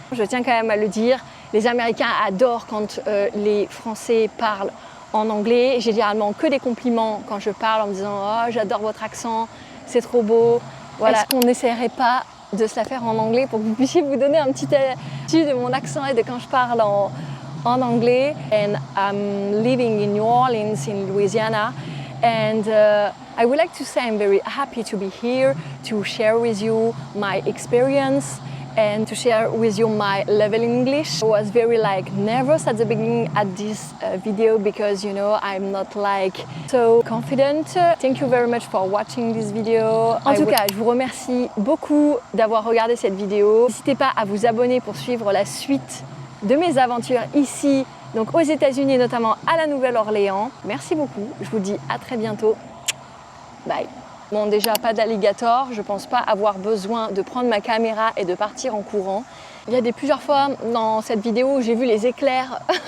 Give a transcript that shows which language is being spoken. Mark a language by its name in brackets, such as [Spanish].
[French] Je tiens quand même à le dire, les Américains adorent quand les Français parlent en anglais. J'ai généralement que des compliments quand je parle en me disant « Oh, j'adore votre accent, c'est trop beau ». Voilà. Est-ce qu'on n'essaierait pas de se la faire en anglais pour que vous puissiez vous donner un petit aperçu de mon accent et de quand je parle en anglais. [English] And I'm living in New Orleans, in Louisiana. And I would like to say I'm very happy to be here to share with you my experience and to share with you my level in English. I was very nervous at the beginning at this video because I'm not so confident. Thank you very much for watching this video. [French] En tout cas, je vous remercie beaucoup d'avoir regardé cette vidéo. N'hésitez pas à vous abonner pour suivre la suite de mes aventures ici, donc aux États-Unis et notamment à la Nouvelle-Orléans. Merci beaucoup, je vous dis à très bientôt. Bye. Bon, déjà pas d'alligator, je pense pas avoir besoin de prendre ma caméra et de partir en courant. Il y a plusieurs fois dans cette vidéo où j'ai vu les éclairs